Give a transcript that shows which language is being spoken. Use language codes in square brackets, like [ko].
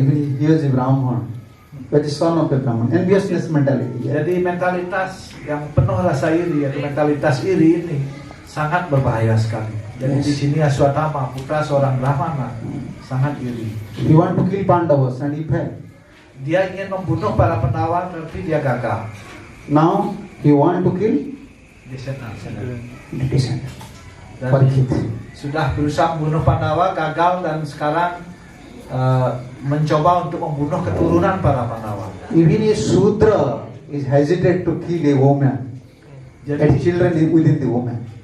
[en] Even he is a Brahman, but the son of a Brahman. Ambitiousness mentality. Yeah. [id] Jadi mentalitas yang penuh rasa iri atau mentalitas iri ini sangat berbahaya sekali. Jadi di sini Aswatthama, putra seorang Brahmana, sangat iri. [en] He want to kill Pandavas and he failed. [id] Dia ingin membunuh para Pandawa tapi dia gagal. [en] Now he want to kill Descendant. Dan Parikshit. [id] sudah berusaha membunuh Pandawa, gagal, dan sekarang mencoba untuk membunuh keturunan para Pandawa. [en] Even a Shudra is hesitant to kill a woman and [id] Jadi [en] children within the woman.